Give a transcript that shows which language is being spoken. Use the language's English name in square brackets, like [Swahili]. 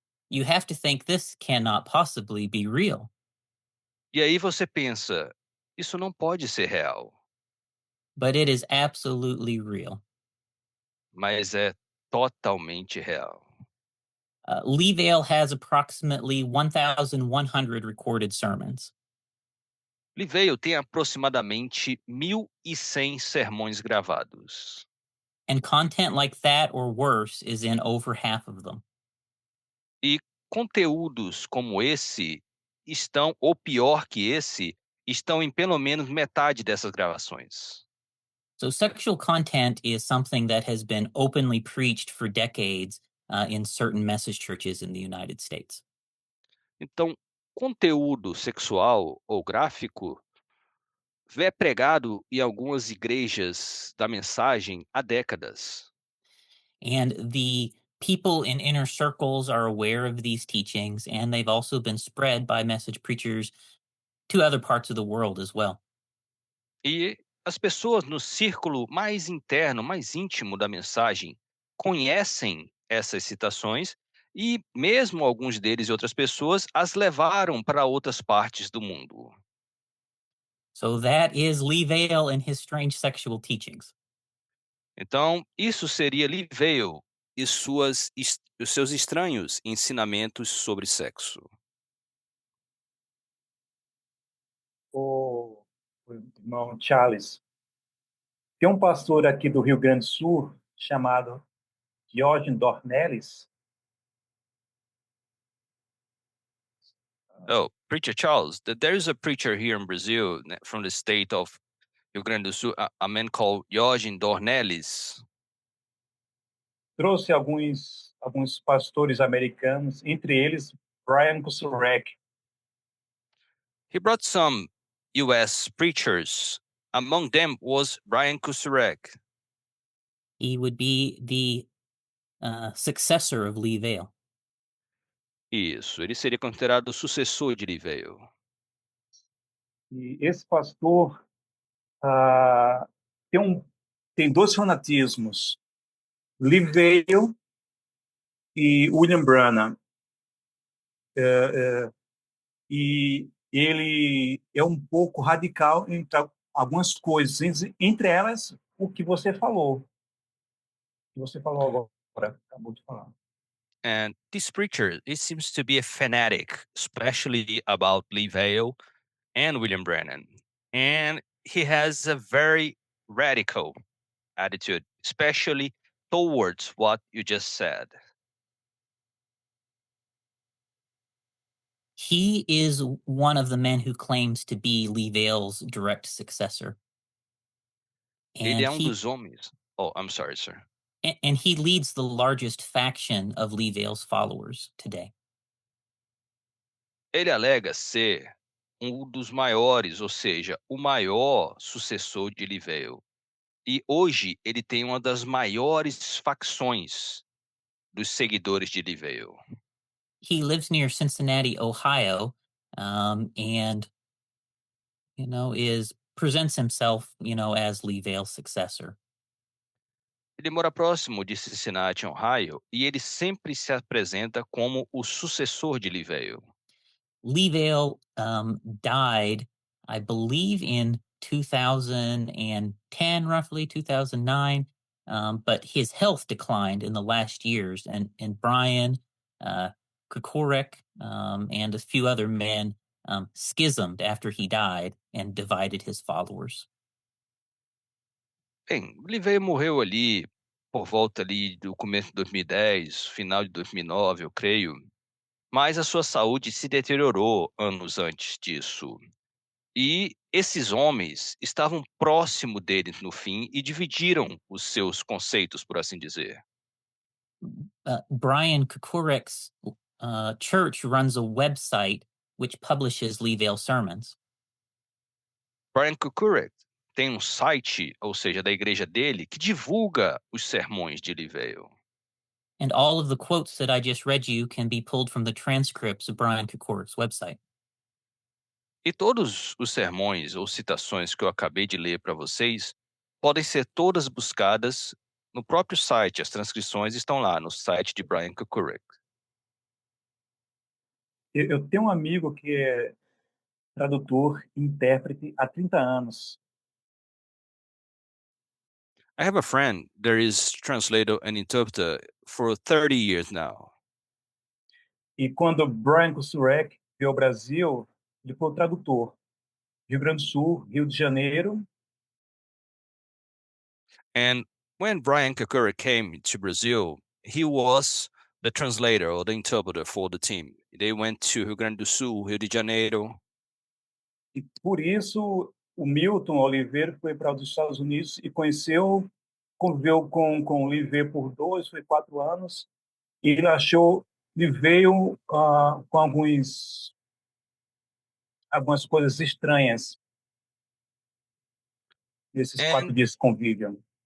[English] You have to think this cannot possibly be real. [Portuguese] E aí você pensa, isso não pode ser real, [English] But it is absolutely real. [Portuguese] mas é totalmente real. [English] Leavale has approximately 1,100 recorded sermons. [Portuguese] Livale tem aproximadamente 1.100 sermões gravados. [English] And content like that or worse is in over half of them. [Portuguese] E conteúdos como esse estão, ou pior que esse, estão em pelo menos metade dessas gravações. [English] So sexual content is something that has been openly preached for decades in certain message churches in the United States. [Portuguese] Então, conteúdo sexual ou gráfico é pregado em algumas igrejas da mensagem há décadas. [English] And the people in inner circles are aware of these teachings, and they've also been spread by message preachers to other parts of the world as well. [Portuguese] E as pessoas no círculo mais interno, mais íntimo da mensagem, conhecem essas citações e mesmo alguns deles e outras pessoas as levaram para outras partes do mundo. [English] So that is Lee Vale and his strange sexual teachings. [Portuguese] Então, isso seria Livale e os seus estranhos ensinamentos sobre sexo. O irmão Charles, tem um pastor aqui do Rio Grande do Sul chamado Diógenes Dornelles. [English] Oh, Preacher Charles, there is a preacher here in Brazil from the state of Rio Grande do Sul, a man called Jorge Dornelles. [Portuguese] Trouxe alguns pastores americanos, entre eles Brian Kusurek. [English] He brought some U.S. preachers. Among them was Brian Kusurek. He would be the successor of Lee Vale. [Portuguese] Isso, ele seria considerado o sucessor de Livale. E esse pastor ah, tem dois fanatismos, Livale e William Branham. E ele é um pouco radical em algumas coisas, entre elas o que você falou. Agora, acabou de falar. [English] And this preacher, he seems to be a fanatic, especially about Livale and William Branham. And he has a very radical attitude, especially towards what you just said. He is one of the men who claims to be Lee Vale's direct successor. [Portuguese] Ele é dos homens. [English] Oh, I'm sorry, sir. and he leads the largest faction of Lee Vale's followers today. [Portuguese] Ele alega ser dos maiores, ou seja, o maior sucessor de Livale. E hoje ele tem uma das maiores facções dos seguidores de Livale. [English] He lives near Cincinnati, Ohio, and presents himself, as Lee Vale's successor. [Portuguese] Ele mora próximo de Cincinnati, Ohio, e ele sempre se apresenta como o sucessor de Livale. [English] Lee Vale died, I believe, in 2010, roughly 2009, but his health declined in the last years, and Brian Kukurek and a few other men schismed after he died and divided his followers. [Portuguese] Bem, Livale morreu ali por volta ali do começo de 2010, final de 2009, eu creio. Mas a sua saúde se deteriorou anos antes disso. E esses homens estavam próximo dele no fim e dividiram os seus conceitos, por assim dizer. [English] Brian Kukurek's church runs a website which publishes Lee Vale sermons. [Portuguese] Brian Kukurek tem site, ou seja, da igreja dele, que divulga os sermões de Livale. [English] And all of the quotes that I just read you can be pulled from the transcripts of Brian Kukurek's website. [Portuguese] E todos os sermões ou citações que eu acabei de ler para vocês podem ser todas buscadas no próprio site. As transcrições estão lá no site de Brian Kukurek. Eu tenho um amigo que é tradutor e intérprete há 30 anos. [English] I have a friend that is translator and interpreter for 30 years now. [Portuguese] E quando Brian Kusurek veio ao Brasil, ele foi o tradutor. Rio Grande do Sul, Rio de Janeiro. [English] And when Brian Kukurek came to Brazil, he was the translator or the interpreter for the team. They went to Rio Grande do Sul, Rio de Janeiro. [Portuguese] E por isso, o Milton Oliveira foi para os Estados Unidos e conviveu com o Oliveira por 4 anos, e ele achou, ele veio com algumas coisas estranhas nesses 4 dias de convívio.